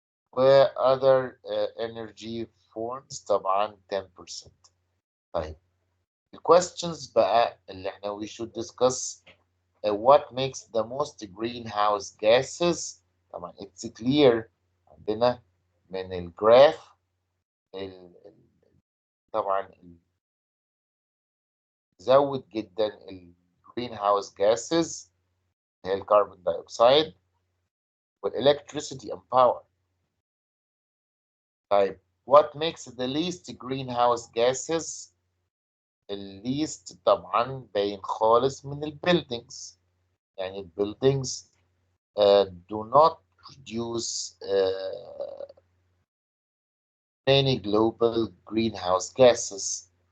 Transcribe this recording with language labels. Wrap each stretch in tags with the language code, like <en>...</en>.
<en>Where other energy forms</en> <ar>طبعا</ar> <en>10%.</en> <ar>طيب</ar> <en>الquestions</en> <ar>بقى اللي احنا</ar> <en>we should discuss what makes the most greenhouse gases.</en> <ar>طبعا</ar> <en>it's clear</en> <ar>عندنا من الجراف طبعا زود جدا greenhouse gases هي الكربون دايوكسيد وال</ar> <en>electricity and power.</en> <ar>طيب</ar> <en>what makes the least greenhouse gases. least</en> <ar>طبعا باين خالص من</ar> <en>buildings</en> <ar>يعني</ar> <en>buildings do not produce many global greenhouse gases.</en>